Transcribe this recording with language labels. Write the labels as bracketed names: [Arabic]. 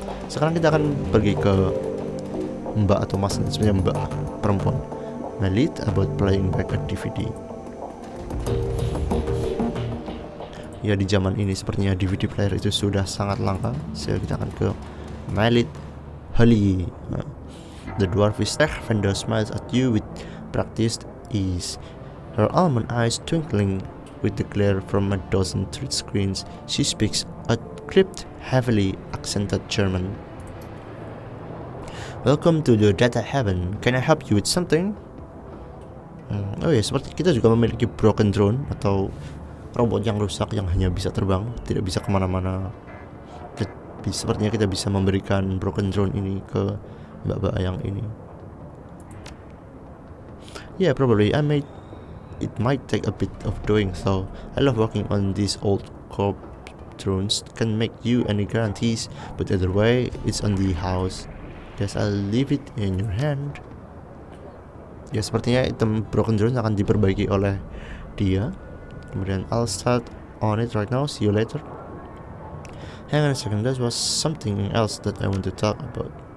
[Indonesian] Sekarang kita akan pergi ke Mbak atau Mas, sebenarnya Mbak perempuan. [English] Melit about playing back a DVD. [Indonesian] Ya, di zaman ini sepertinya DVD player itu sudah sangat langka. So kita akan ke Melit Holly. [English] The dwarfish tech vendor smiles at you with practiced ease. Her almond eyes twinkling with the glare from a dozen touch screens. She speaks a crypt, heavily accented German. Welcome to the data heaven. Can I help you with something? [Indonesian] Oh ya, seperti kita juga memiliki broken drone atau robot yang rusak yang hanya bisa terbang, tidak bisa kemana-mana. Sepertinya kita bisa memberikan broken drone ini ke mbak-mbak yang ini. [English] Yeah, probably. It might take a bit of doing so. I love working on these old corp drones. Can't make you any guarantees, but either way, it's on the house. Guess I'll leave it in your hand. [Indonesian] Ya, sepertinya item broken drone akan diperbaiki oleh dia. Kemudian [English] I'll start on it right now. See you later. Hang on a second, there was something else that I want to talk about.